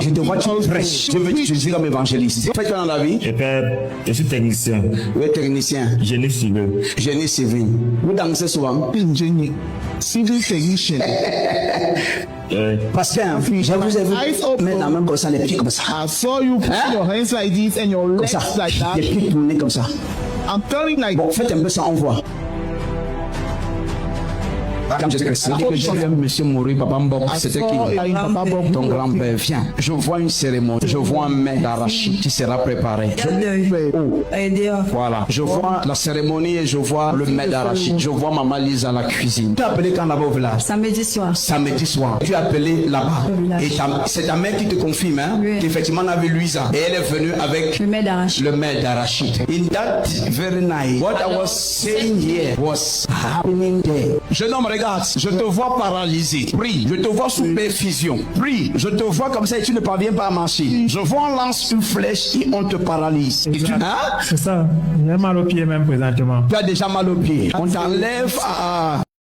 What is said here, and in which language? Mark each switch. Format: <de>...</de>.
<fr>Je te vois tu prêches. Je veux que tu sois comme évangéliste. Fais-toi dans la vie. Je suis technicien. Oui, technicien. Génie civil. Génie civil. Vous dansez souvent? Génie.</fr> <en>Civil technician.</en> <fr>Parce que je vous ai vu mettre la main comme ça, les pieds comme ça.</fr> <en>I saw you put your hands like this and your legs like that.</en> <fr>Les pieds tournés comme ça.</fr> <en>I'm telling like.</en> <fr>Bon, faites un peu ça, on voit. Comme je que j'ai vu monsieur mourir, Papa Mbok, c'était qui? Ton grand-père. Viens, je vois une cérémonie, je vois un mets d'arachide qui sera préparé. Voilà, je vois la cérémonie et je vois le mets d'arachide. Je vois Maman Lise à la cuisine. Tu as appelé quand là-bas au village? Samedi soir. Samedi soir. Tu as appelé là-bas. Et c'est ta mère qui te confirme, hein? Oui. Qu'effectivement on avait Louisa. Et elle est venue avec le mets d'arachide. Le mets d'arachide.</fr> <en>In that very night, what I was saying here was happening there.</en> <fr>Jeune homme, regarde, je te vois paralysé. Prie, je te vois sous perfusion. Prie, je te vois comme ça et tu ne parviens pas à marcher. Je vois on lance une flèche et on te paralyse. Hein? C'est ça. J'ai mal au pied même présentement. Tu as déjà mal au pied. On t'enlève à...</fr>